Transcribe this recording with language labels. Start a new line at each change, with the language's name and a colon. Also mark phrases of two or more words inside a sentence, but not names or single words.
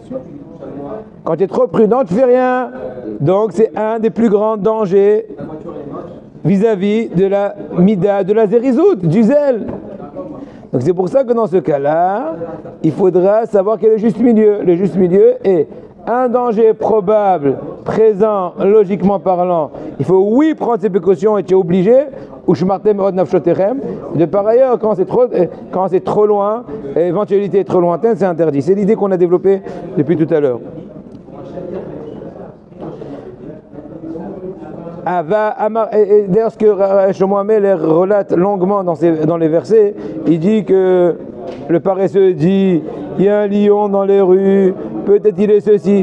French: Quand tu es trop prudent, tu ne fais rien. Donc, c'est un des plus grands dangers vis-à-vis de la mida, de la zérizout, du zèle. Donc c'est pour ça que dans ce cas-là, il faudra savoir quel est le juste milieu. Le juste milieu est un danger probable, présent, logiquement parlant. Il faut oui prendre ses précautions et tu es obligé,
Hebrew: ונשמרתם מאד נפשותיכם.
French: De par ailleurs, quand c'est trop loin, l'éventualité est trop lointaine, c'est interdit. C'est l'idée qu'on a développée depuis tout à l'heure. D'ailleurs, ce que Shlomo Ameler relate longuement dans les versets, il dit que le paresseux dit il y a un lion dans les rues, peut-être il est ceci.